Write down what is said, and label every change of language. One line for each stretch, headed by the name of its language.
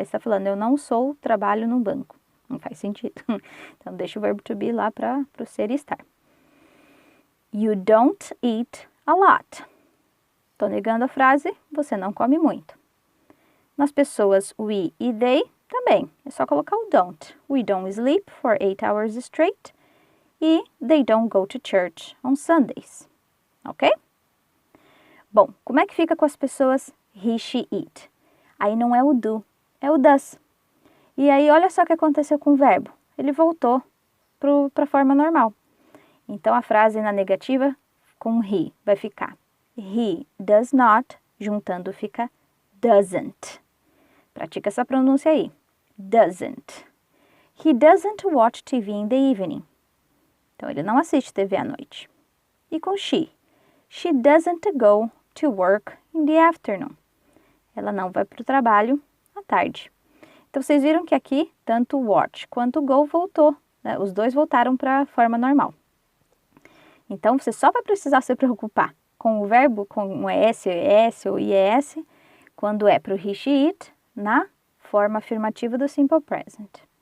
Portuguese: Aí está falando eu não trabalho num banco. Não faz sentido. Então, deixa o verbo to be lá para o ser e estar.
English: You don't eat a lot.
Portuguese: Estou negando a frase, você não come muito. Nas pessoas we e they, também. É só colocar o don't.
English: We don't sleep for 8 hours straight.
Portuguese: E
English: they don't go to church on Sundays.
Portuguese: Ok? Bom, como é que fica com as pessoas he, she, it? Aí não é o do, é o does. E aí, olha só o que aconteceu com o verbo. Ele voltou para a forma normal. Então, a frase na negativa com he vai ficar he does not, juntando fica doesn't. Pratica essa pronúncia aí.
English: Doesn't. He doesn't watch TV in the evening.
Portuguese: Então, ele não assiste TV à noite. E com she?
English: She doesn't go to work in the afternoon.
Portuguese: Ela não vai para o trabalho à tarde. Então, vocês viram que aqui, tanto watch quanto go voltou. Né? Os dois voltaram para a forma normal. Então, você só vai precisar se preocupar com o verbo, com o ES, ES ou IES, quando é para o he, she, it, na forma afirmativa do simple present.